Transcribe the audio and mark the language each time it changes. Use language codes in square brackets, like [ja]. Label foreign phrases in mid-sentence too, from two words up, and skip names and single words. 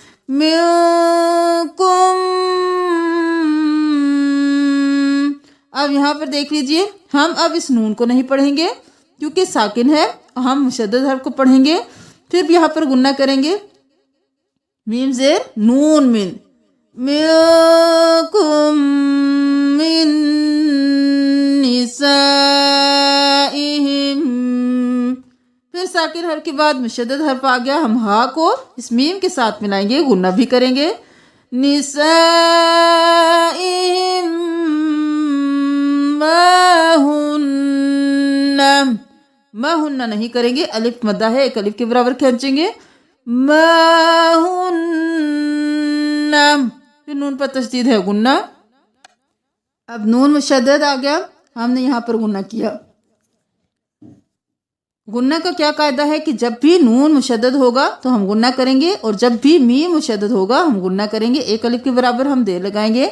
[ur] منکم۔ اب یہاں پر دیکھ لیجئے، ہم اب اس نون کو نہیں پڑھیں گے کیونکہ ساکن ہے، ہم مشدد حرف کو پڑھیں گے، پھر یہاں پر غنہ کریں گے۔ میم زیر نون من، [ar] منکم من نسائہم، [ur] پھر ساکن حرف کے بعد مشدد حرف آ گیا، ہم ہا کو اس میم کے ساتھ ملائیں گے، غنہ بھی کریں گے۔ [ar] نسائہم ما ہن، [ur] ما ہن نہیں کریں گے، الف مدہ ہے، ایک الف کے برابر کھینچیں گے۔ [ar] ما ہن، [ur] پھر نون پر تشدید ہے، غنہ۔ اب نون مشدد آ گیا، ہم نے یہاں پر غنہ کیا۔ غنہ کا کیا قاعدہ ہے کہ جب بھی نون مشدد ہوگا تو ہم غنہ کریں گے، اور جب بھی میم مشدد ہوگا ہم غنہ کریں گے، ایک الف کے برابر ہم دیر لگائیں گے۔